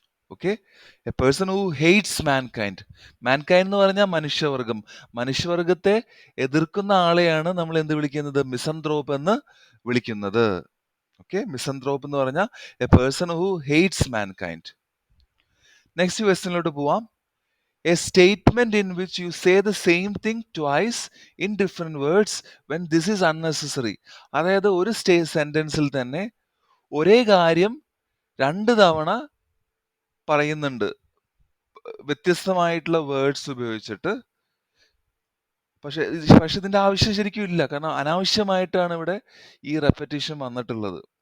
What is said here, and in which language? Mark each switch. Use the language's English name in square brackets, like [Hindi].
[Malayalam] Okay, [English] a person who hates mankind [Malayalam] എന്ന് പറഞ്ഞാൽ മനുഷ്യവർഗത്തെ എതിർക്കുന്ന ആളെയാണ് നമ്മൾ എന്ത് വിളിക്കുന്നത്? മിസൻത്രോപ്പ് എന്ന് വിളിക്കുന്നത്. ഓക്കെ, മിസൻത്രോപ്പ് എന്ന് പറഞ്ഞാൽ [English] A person who hates mankind. [Malayalam] Next ക്വസ്റ്റ്യനിലോട്ട് പോവാം. [English] A statement in which you say the same thing twice in different words when this is unnecessary. [Malayalam] അതായത് ഒരു സെന്റൻസിൽ തന്നെ ഒരേ കാര്യം രണ്ട് തവണ പറയുന്നുണ്ട് വ്യത്യസ്തമായിട്ടുള്ള വേർഡ്സ് ഉപയോഗിച്ചിട്ട്. പക്ഷെ ഇതിന്റെ ആവശ്യം ശരിക്കും ഇല്ല, കാരണം അനാവശ്യമായിട്ടാണ് ഇവിടെ ഈ റെപ്പറ്റീഷൻ വന്നിട്ടുള്ളത്.